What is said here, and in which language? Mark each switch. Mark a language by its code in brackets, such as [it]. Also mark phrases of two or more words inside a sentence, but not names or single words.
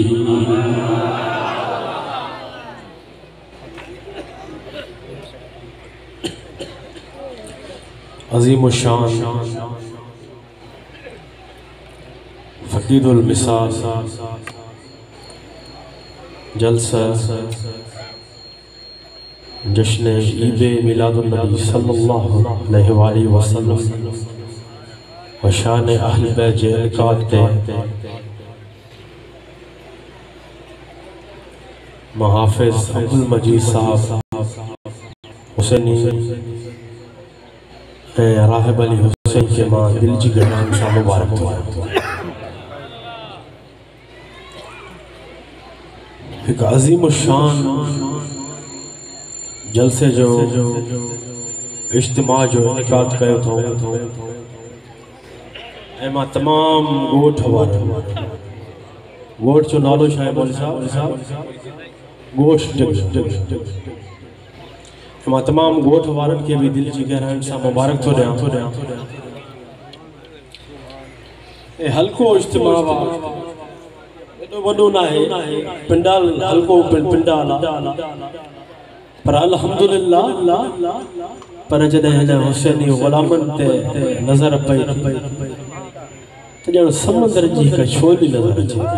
[sd] अजीम शान फकीरुल मिसाल जलसा जश्न ईद मिलादुन नबी [ar] صلى الله عليه وسلم [sd] व शान अहल बैत काते मुहाफिज अब्दुल मजीद साहब हुसैनी राहिब अली हुसैन के मां दिल जी गहरान सा मुबारक हो। एक अजीम शान जलसे जो इज्तिमा जो इनकाद कयो थो एमा तमाम गोठ वारा गोठ जो नालो छा है मौलवी साहब गोठ एमा तमाम गोठ वारन के भी दिल जी गहरान सा मुबारक थो ॾियां। ए हल्को इज्तिमा वा वॾो न आहे पिंडाल हल्को पिंडाल पर अल्हम्दुलिल्लाह पर जॾहिं हिन हुसैनी ग़ुलामन ते नज़र पई त ॼण समुंदर जी हिकु छोली नज़र अचे।